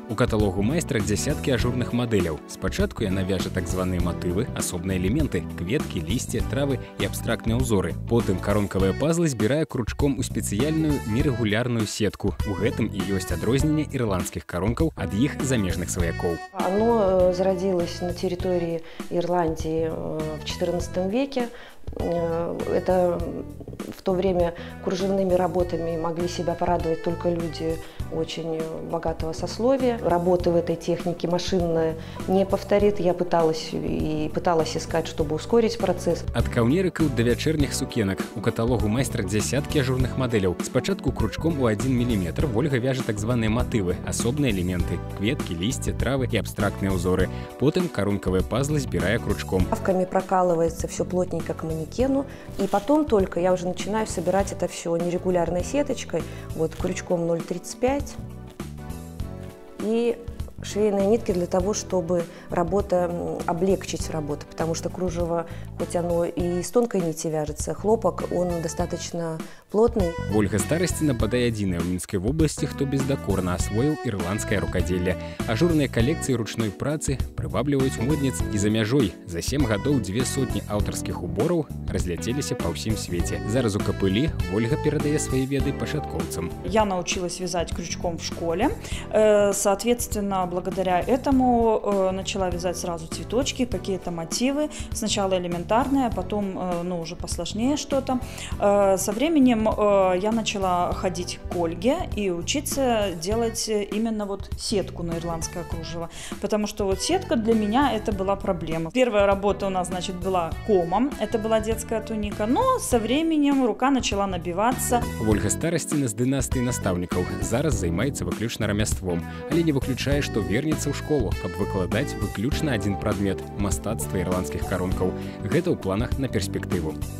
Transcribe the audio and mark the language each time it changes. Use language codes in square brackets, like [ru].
[be] У каталогу майстра дзясяткі ажурных мадэляў. Спачатку яна вяжа так званыя матывы, асобныя элементы, кветкі, лісце, травы і абстрактныя ўзоры. Потым карункавыя пазлы збірае кручком у спецыяльную нерэгулярную сетку. У гэтым і ёсць адрозненне ірландскіх карункаў ад іх замежных сваякоў. [ru] Оно зародилось на территории Ирландии в XIV веке. Это в то время кружевными работами могли себя порадовать только люди очень богатого сословия. Работы в этой технике машинная не повторит. Я пыталась искать, чтобы ускорить процесс. [be] Ад каўнерыкаў да вячэрніх сукенак. У каталогу майстра дзясяткі ажурных мадэляў. Спачатку кручком у 1 мм Вольга вяжа так званыя матывы, асобныя элементы, кветкі, лісце, травы і абстрактныя ўзоры. Потым карункавыя пазлы збірае кручком. [ru] Правками прокалывается все плотненько к манекену, и потом только я уже начинаю собирать это все нерегулярной сеточкой, вот крючком 0,35 и швейные нитки для того, чтобы облегчить работу, потому что кружево, хоть оно и из тонкой нити вяжется, хлопок, он достаточно плотный. [be] Вольга Старасціна бадай адзіная ў Мінскай вобласці, хто бездакорна асвоіў ірландскае рукадзелле. Ажурныя калекцыі ручной працы прывабліваюць модніц і за мяжой. За 7 гадоў 200 аўтарскіх убораў разляцеліся па ўсім свеце. Зараз у Капылі Вольга перадае свае веды пачаткоўцам. [ru] Я научилась вязать крючком в школе. Соответственно, благодаря этому начала вязать сразу цветочки, какие-то мотивы. Сначала элементарные, потом уже посложнее что-то. Со временем я начала ходить к Ольге и учиться делать именно вот сетку на ирландское кружево. Потому что вот сетка для меня это была проблема. Первая работа у нас, значит, была комом. Это была детская туника. Но со временем рука начала набиваться. [be] Вольга Старасціна з дынастыі настаўнікаў. Зараз займаецца выключна рамяством, але не выключае, што вернецца ў школу, каб выкладаць выключна адзін прадмет – мастацтва ірландскіх карункаў. Гэта ў планах на перспектыву.